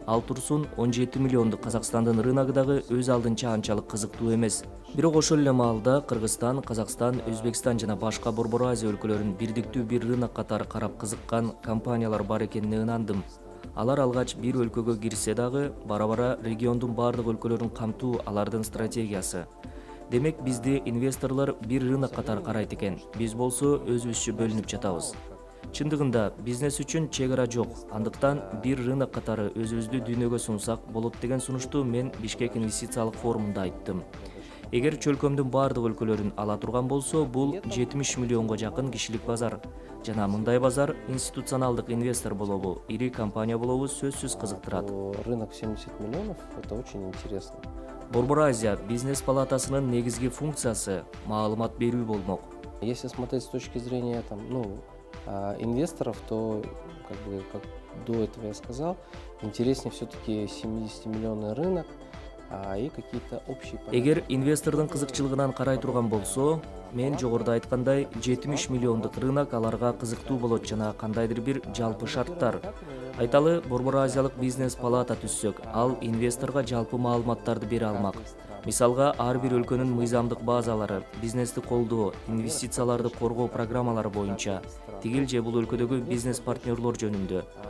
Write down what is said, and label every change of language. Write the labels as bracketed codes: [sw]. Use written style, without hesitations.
[ky] Ал турсун 17 миллиондук Казакстандын рыногу дагы өз алдынча анчалык кызыктуу эмес. Бирок ошол эле маалда Кыргызстан, Казакстан, Өзбекстан жана башка Борбор Азия өлкөлөрүн бирдиктүү бир рынок катары карап кызыккан компаниялар бар экенине ынандым. Алар алгач бир өлкөгө кирсе дагы, бара-бара региондун бардык өлкөлөрүн камтуу алардын стратегиясы. Демек, бизди инвесторлор бир рынок катары карайт экен. Биз болсо өзүбүзчө бөлүнүп жатабыз. Чындыгында бизнес үчүн чек ара жок. Андыктан бир рынок катары өзүбүздү дүйнөгө сунсак болот деген сунушту мен Бишкек инвестициялык форумунда айттым. Эгер чөлкөмдүн бардык өлкөлөрүн ала турган болсо, бул 70 миллионго жакын кишилик базар. Жана мындай базар институционалдык инвестор болобу, ири компания болобу сөзсүз кызыктырат. [ru] Рынок 70 миллионов, это очень интересно. [ky] Борбор Азия бизнес палатасынын негизги функциясы маалымат берүү болмок. [ru] Если смотреть с точки зрения инвесторов, то, как до этого я сказал, интереснее все-таки 70-миллионный рынок и какие-то общие... [ky] Эгер инвестордун кызыкчылыгынан карай турган болсо, мен жогоруда айткандай 70 миллиондук рынок аларга кызыктуу болот жана кандайдыр бир жалпы шарттар. Айталы, Борбор Азиялык бизнес палата түзсөк, ал инвесторго жалпы маалыматтарды бере алмак. Мисалга, ар бир өлкөнүн мыйзамдык базалары, бизнести колдоо, инвестицияларды коргоо программалары боюнча, тигил же бул өлкөдөгү бизнес партнерлор жөнүндө.